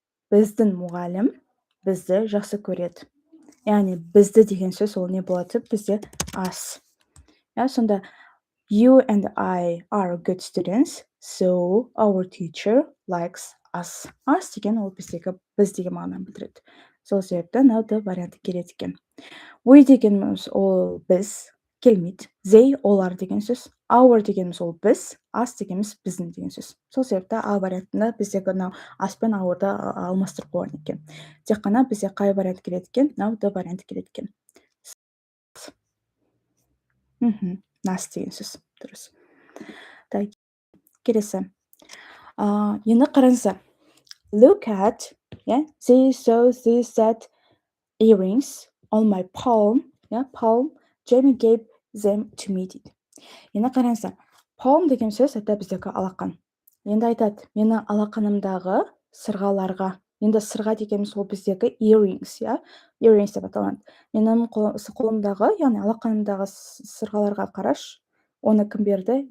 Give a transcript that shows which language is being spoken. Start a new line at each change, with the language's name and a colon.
Kazakh: Біздің мұғалім бізді жақсы көреді. Яғни бізді деген сөз ол не болады? Бізде us. Сонда
English: you and I are good students, so our teacher likes us.
Kazakh: Us деген ол біздегі біз деген мағынаны білдіреді. Сол себепті мынау варианты келеді екен. We дегеніміз ол біз келмейді. They олар деген сөз. Our дегеніміз ол біз, us дегеніміз біздің деген сөз. Сол себепті А вариантында біздегі мынау us пен our'ды алмастырып қойған екен. Тек қана бізде қай вариант келеді екен? Мынау Д варианты келеді екен. Нас деген сөз. Дұрыс.
Russian: Так,
Kazakh: келесі. Енді қараңыздар.
English: Look at, these that earrings on my palm, palm, Jamie gave them to me
Kazakh: дейді. Енді қараңыздар. Palm деген сөз
Russian: это
Kazakh: біздегі алақан. Енді айтады, мені алақанымдағы сырғаларға. Енді сырға дегеніміз ол біздегі earrings, earrings деп аталады. Менің қолымдағы, яғни алақанымдағы сырғаларға қараш, оны кім берді?